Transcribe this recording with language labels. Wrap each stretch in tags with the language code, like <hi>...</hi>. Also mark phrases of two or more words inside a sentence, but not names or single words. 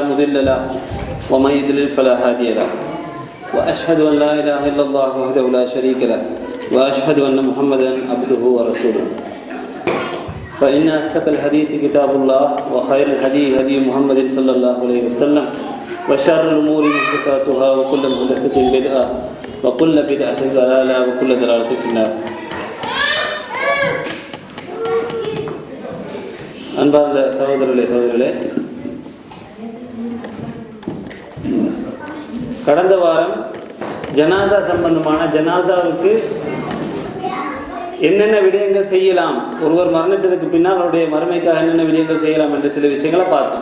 <ar>مضل له ومن يضلل فلا هادي له وأشهد أن لا إله إلا الله وحده لا شريك له وأشهد أن محمدا عبده ورسوله فإن أصدق الحديث كتاب الله وخير الهدي هدي محمد صلى الله عليه وسلم وشر الأمور محدثاتها وكل محدثة بدعة وكل بدعة ضلالة وكل ضلالة في النار.</ar> <ta>அன்பார்ந்த சகோதரர்களே, கடந்த வாரம் ஜனாசா சம்பந்தமான ஜனாசாவுக்கு என்னென்ன விடயங்கள் செய்யலாம், ஒருவர் மரணத்திற்கு பின்னால் அவருடைய மறுமைக்காக என்னென்ன விடயங்கள் செய்யலாம் என்ற சில விஷயங்களை பார்த்தோம்.</ta>